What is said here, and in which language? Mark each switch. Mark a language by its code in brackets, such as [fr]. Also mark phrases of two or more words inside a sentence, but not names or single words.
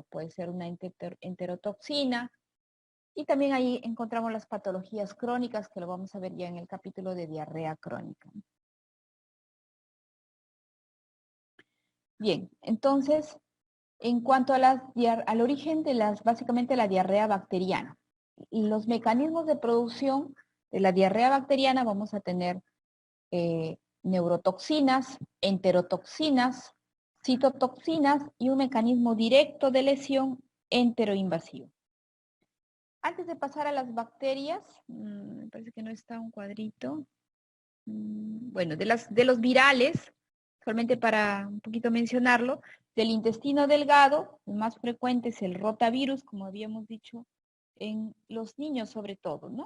[es] Puede ser una enterotoxina. Y también ahí encontramos las patologías crónicas, que lo vamos a ver ya en el capítulo de diarrea crónica. Bien, entonces En cuanto a al origen de básicamente la diarrea bacteriana, los mecanismos de producción de la diarrea bacteriana vamos a tener neurotoxinas, enterotoxinas, citotoxinas y un mecanismo directo de lesión enteroinvasivo. Antes de pasar a las bacterias, me parece que no está un cuadrito. Bueno, de los virales, solamente para un poquito mencionarlo, del intestino delgado, el más frecuente es el rotavirus, como habíamos dicho, en los niños sobre todo, ¿no?